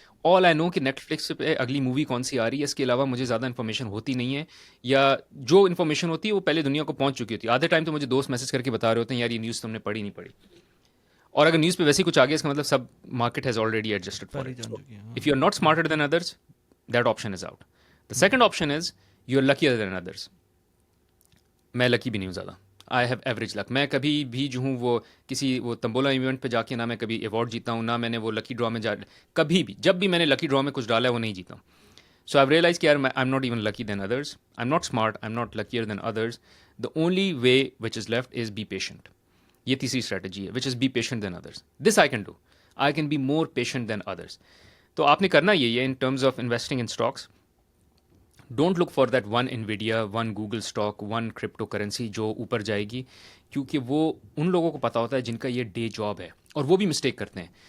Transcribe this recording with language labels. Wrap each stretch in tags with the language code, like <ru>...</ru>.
<en>all I know</en> <ur>کہ net flicks پہ اگلی مووی کون سی آ رہی ہے, اس کے علاوہ مجھے زیادہ انفارمیشن ہوتی نہیں ہے, یا جو انفارمیشن ہوتی ہے وہ پہلے دنیا کو پہنچ چکی ہوتی ہے. آدھے ٹائم تو مجھے دوست میسج کر کے بتا رہے ہوتے ہیں یار یہ نیوز تم نے پڑھی نہیں پڑھی, اور اگر نیوز پہ ویسے ہی کچھ آ گیا اس کا مطلب سب</ur> <en>market has already adjusted for</en> <ur>پہلے</ur> <en>It.</en> <ur>جان چکی ہیں.</ur> <en>If you are not smarter than others, that option is out. The second option is you are luckier than others.</en> <ur>میں لکی بھی نہیں ہوں زیادہ,</ur> <en>I have average luck.</en> <ur>میں کبھی بھی جو ہوں وہ کسی وہ تمبولا ایونٹ پہ جا کے نہ میں کبھی ایوارڈ جیتا ہوں, نہ میں نے وہ لکی ڈرا میں کبھی بھی جب بھی میں نے لکی ڈرا میں کچھ ڈالا ہے وہ نہیں جیتا ہوں.</ur> <en>So I realize کہ یار I am not even lucky than others, I am not smart, I am not luckier than others. The only way which is left is be patient.</en> <ur>یہ تیسری اسٹریٹجی ہے</ur> <en>Which is be patient than others. This I can do, I can be more patient than others.</en> <ur>تو آپ نے کرنا یہی ہے</ur> <en>In terms of investing in stocks. Don't look for that one Nvidia, one Google stock, one cryptocurrency</en> <ur>جو اوپر جائے گی, کیونکہ وہ ان لوگوں کو پتا ہوتا ہے جن کا یہ ڈے جاب ہے, اور وہ بھی مسٹیک کرتے ہیں.</ur>